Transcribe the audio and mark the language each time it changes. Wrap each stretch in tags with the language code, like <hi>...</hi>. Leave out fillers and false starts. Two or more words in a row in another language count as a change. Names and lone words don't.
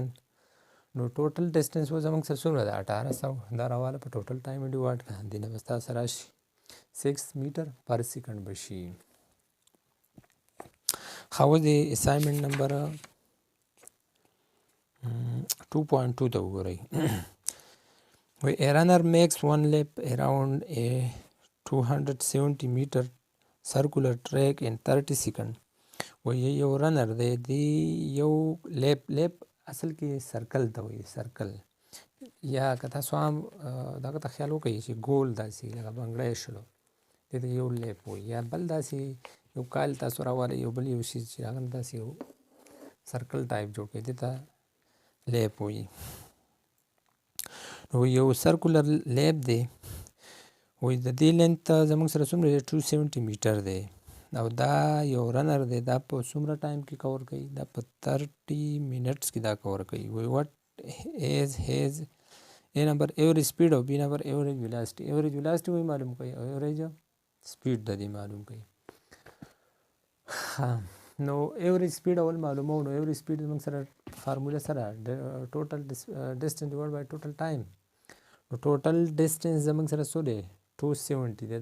<ps>نو</ps> <en>total distance</en> <ps>اوس زموږ سره څومره ده؟ 1800. دا راواله په</ps> <en>total time</en> <ps>یې ډیوایډ کړه، دې نه به ستاسو راشي</ps> <en>6 meter per second</en> <ps>به شي. ښه، اوس د</ps> <en>assignment number 2.2</en> <ps>ته وګورئ.</ps> <en>A runner makes one lap around a 270 meter circular track in 30 seconds.</en> <ps>وایي یو رنر دی دی یو لیپ اصل کې سرکل ته وایي سرکل یا که تاسو هم دغه ته خیال وکړئ چې ګول داسې لکه بنګړی شلو دې ته یو لیپ وایي یا بل داسې یو کال تاسو راوالئ یو بل یو شي چې هغه داسې یو</ps> <en>circle type</en> <ps>جوړ کړئ دې ته لیپ وایي. نو یو</ps> <en>circular lap</en> <ps>دی وایي د دې لینت زموږ سره څومره دی 2 سینټي میټر دی او دا یو رنر دی دا په څومره ټایم کې کور کوي دا په 30 منټس کې دا کور کوي.</ps> <en>وایي what is his A number average speed او B number average velocity. average velocity</en> <ps>وایي معلوم کوي او</ps> <en>average speed</en> <ps>د دې معلوم کوي. نو</ps> <en>average speed</en> <ps>اول معلومو نو</ps> <en>average speed</en> <ps>زموږ سره فارموله سره</ps> <en>total distance divide by total time.</en> <ps>نو</ps> <en>total distance</en> <ps>زموږ سره څو دی 270 دی.</ps>